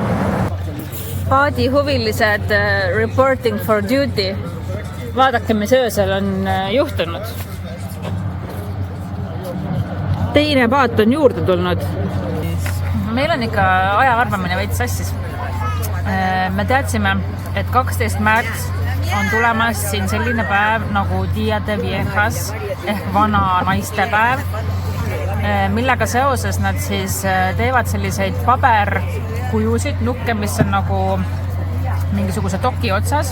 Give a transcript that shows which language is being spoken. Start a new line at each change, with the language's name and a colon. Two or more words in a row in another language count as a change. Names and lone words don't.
English: Paadihuvilised reporting for duty.
Estonian: Vaadake, mis öösel on juhtunud. Teine paat on juurde tulnud. Meil on ikka ajaarvamine veits sassis. Me teadsime, et 12. märts on tulemas siin selline päev nagu Dia de Viejas ehk vana naiste päev, millega seoses nad siis teevad selliseid paberkujusid, nukke, mis on nagu mingisuguse doki otsas.